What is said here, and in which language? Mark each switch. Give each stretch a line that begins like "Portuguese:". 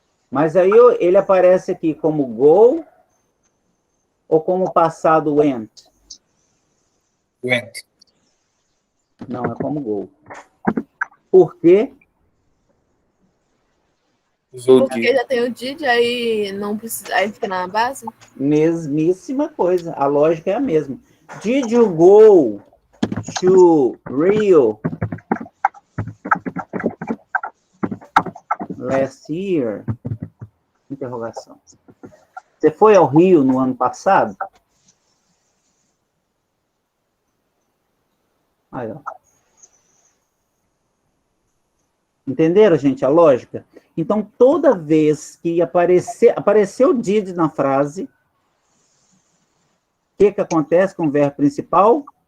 Portuguese: Mas aí ele aparece aqui como go ou como passado went?
English: Went.
Portuguese: Não, é como go. Por quê? Usou Porque
English: did.
Portuguese: já tem o did, aí não precisa, aí fica na base. Mesmíssima coisa. A lógica é a mesma.
English: Did you go to Rio last year?
Portuguese: Interrogação. Você foi ao Rio no ano passado? Aí, ó. Entenderam, gente, a lógica? Então, toda vez que apareceu did na frase, o que acontece com o verbo principal?